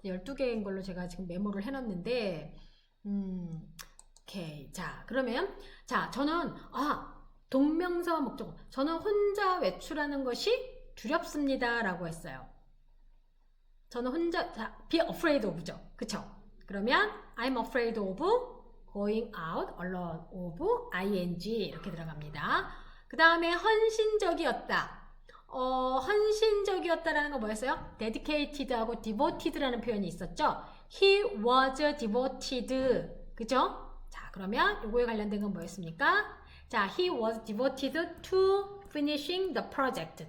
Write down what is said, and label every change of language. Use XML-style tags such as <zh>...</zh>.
<ko>12개인 걸로 제가 지금 메모를 해놨는데 오케이. 자, 그러면 자, 저는 동명사 목적어. 저는 혼자 외출하는 것이 두렵습니다 라고 했어요. 저는 혼자</ko> <en>be afraid of죠.</en> <ko>그쵸? 그러면</ko> <en>I'm afraid of going out alone of ing</en> <ko>이렇게 들어갑니다. 그 다음에 헌신적이었다. 헌신적이었다라는 거 뭐였어요? dedicated하고 devoted라는 표현이 있었죠.</ko> <en>He was devoted.</en> <ko>그죠? 자, 그러면 요거에 관련된 건 뭐였습니까?</ko> <en>자, he was devoted to finishing the project.</en>